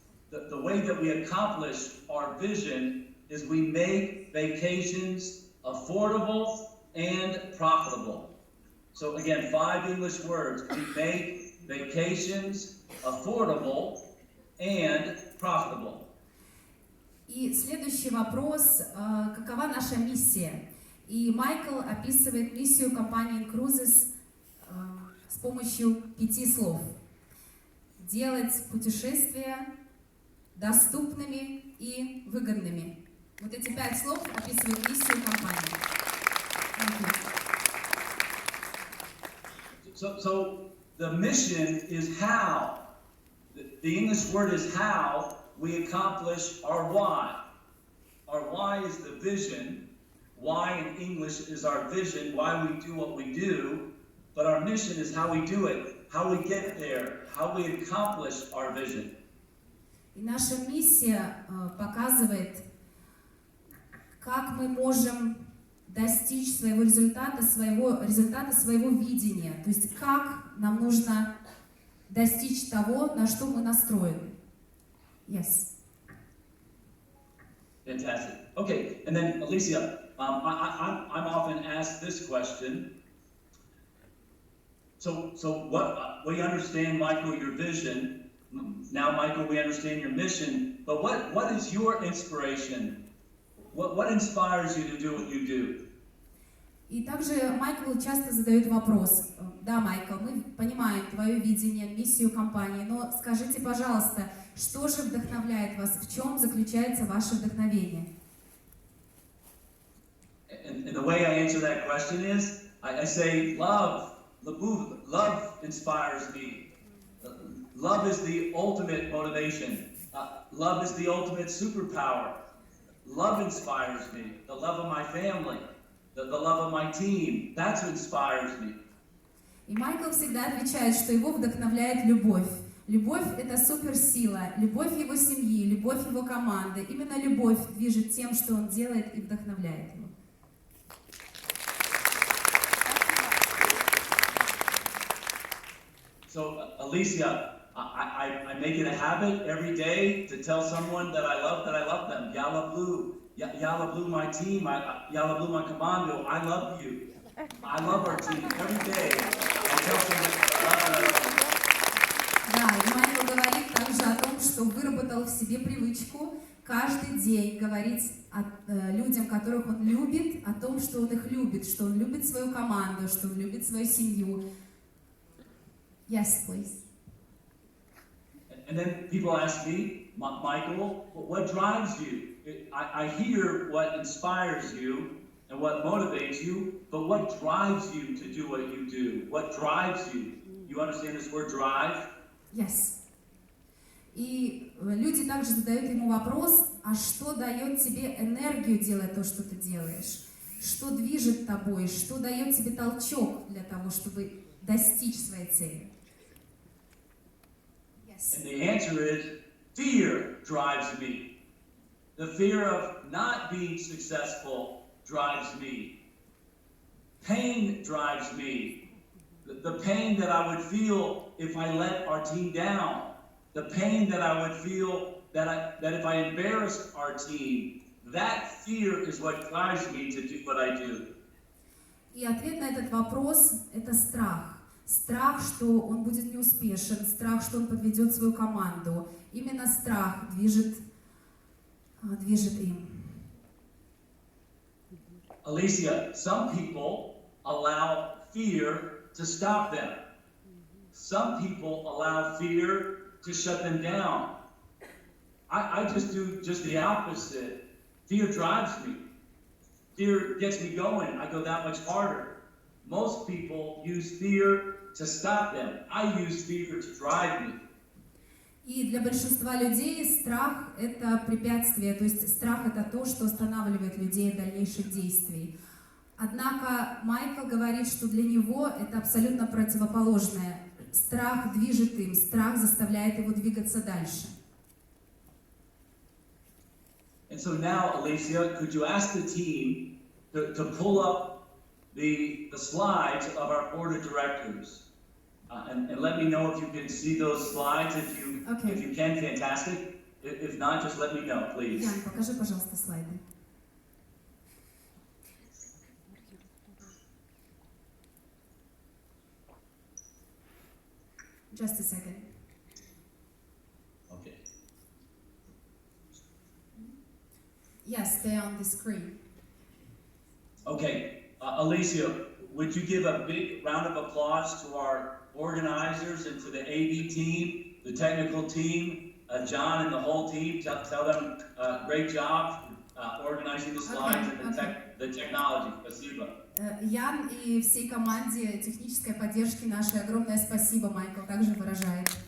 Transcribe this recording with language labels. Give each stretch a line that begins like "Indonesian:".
English: The way that we accomplish our vision is we make vacations affordable and profitable. So again, 5 English words. We make vacations affordable and profitable.
Russian: И следующий вопрос, какова наша миссия? И Майкл описывает миссию компании Инкрузес с помощью 5 слов. Делать путешествия доступными и выгодными. Вот эти 5 слов описывают миссию компании.
English: So the mission is how. The English word is how we accomplish our why. Our why is the vision. Why in English is our vision, why we do what we do. But our mission is how we do it, how we get there, how we accomplish our vision.
Russian: И наша миссия показывает, как мы можем достичь своего результата своего видения. То есть как нам нужно достичь того, на что мы настроены.
English: Yes. Fantastic. Okay, and then Alicia, I'm often asked this question. So what we understand, Michael, your vision. Now, Michael, we understand your mission. But what is your inspiration? What inspires you to do what you do?
Russian: И также Майкл часто задает вопрос: да, Майкл, мы понимаем твое видение, миссию компании, но скажите, пожалуйста, что же вдохновляет вас, в чем заключается ваше вдохновение?
English: And the way I answer that question is, I say love. Love inspires me. Love is the ultimate motivation. Love is the ultimate superpower. Love inspires me. The love of my family, the love of my team, that's what inspires me.
Russian: И Майкл всегда отвечает, что его вдохновляет любовь. Любовь — это суперсила, любовь его семьи, любовь его команды. Именно любовь движет тем, что он делает, и вдохновляет его.
English: So, Alicia, I make it a habit every day to tell someone that I love them. Yalla Blue, my team, Yalla Blue, my commando, I love you. I love our team. Every day I tell someone that I love them.
Russian: Да, и Майкл говорит также о том, что выработал в себе привычку каждый день говорить людям, которых он любит, о том, что он их любит, что он любит свою команду, что он любит свою семью.
English: Yes, please. And then people ask me, Michael, what drives you? I hear what inspires you and what motivates you, but what drives you to do what you do? What drives you? You understand this word drive? Yes.
Russian: И люди также задают ему вопрос: а что дает тебе энергию делать то, что ты делаешь? Что движет тобой? Что дает тебе толчок для того, чтобы достичь своей цели?
English: And the answer is, fear drives me. The fear of not being successful drives me. Pain drives me. The pain that I would feel if I let our team down. The pain that I would feel that if I embarrassed our team. That fear is what drives me to do what I do.
Russian: И ответ на этот вопрос — это страх. Страх, что он будет неуспешен, страх, что он подведет свою команду. Именно страх движет им.
English: Alicia, some people allow fear to stop them. Some people allow fear to shut them down. I just do just the opposite. Fear drives me. Fear gets me going. I go that much harder. Most people use fear to stop them. I use fear to drive me.
Russian: И для большинства людей страх — это препятствие, то есть страх — это то, что останавливает людей от дальнейших действий. Однако Майкл говорит, что для него это абсолютно противоположное. Страх движет им, страх заставляет его двигаться дальше.
English: And so now, Alicia, could you ask the team to pull up the slides of our board of directors, and let me know if you can see those slides. If you can, fantastic. If not, just let me know, please.
Russian: Ян, покажи, пожалуйста, слайды.
English: Just a second. Okay. Yes, they're on the screen. Okay. Alicia, would you give a big round of applause to our organizers and to the AV team, the technical team, John and the whole team? Tell them great job organizing the slides and the technology.
Russian: Спасибо. Ян и всей команде технической поддержки нашей огромное спасибо, Майкл также выражает.